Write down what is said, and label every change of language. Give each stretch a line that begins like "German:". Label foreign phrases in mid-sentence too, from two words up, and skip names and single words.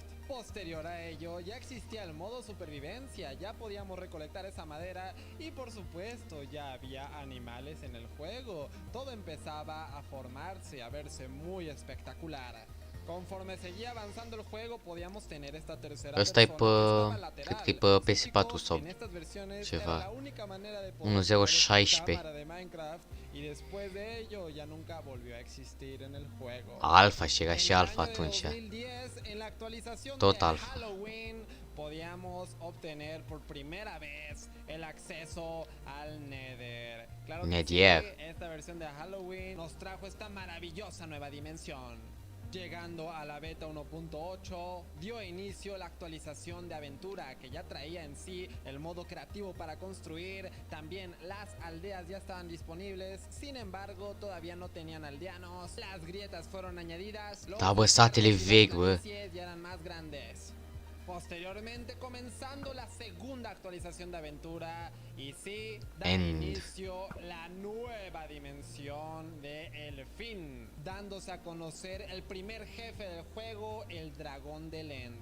Spanish: Posterior a ello ya existía el modo supervivencia, ya podíamos recolectar esa madera y por supuesto ya había animales en el juego. Todo empezaba a formarse, a verse muy espectacular. Conforme seguía avanzando el juego podíamos tener esta tercera
Romanian: Ăsta e
Spanish: persona
Romanian: pe, cred că e pe PS4 sau ceva. 1016.
Spanish: de Minecraft y después de ello ya nunca volvió a existir en el juego.
Romanian: Alfa, și era și alfa atunci. 2010,
Spanish: en la actualización
Romanian: Tot de alfa.
Spanish: Halloween, podíamos obtener por primera vez el acceso al Nether. Claro que sí, esta versión de Halloween nos trajo esta maravillosa nueva dimensión. Llegando a la beta 1.8, dio inicio la actualización de aventura que ya traía en sí el modo creativo para construir, también las aldeas ya estaban disponibles, sin embargo todavía no tenían aldeanos, las grietas fueron añadidas, los
Romanian: Da, bă, satele vechi, bă.
Spanish: planicies ya eran más grandes. Posteriormente comenzando la segunda actualización de aventura y sí, da inicio la nueva dimensión de El Fin, dándose a conocer el primer jefe del juego, el dragón del End.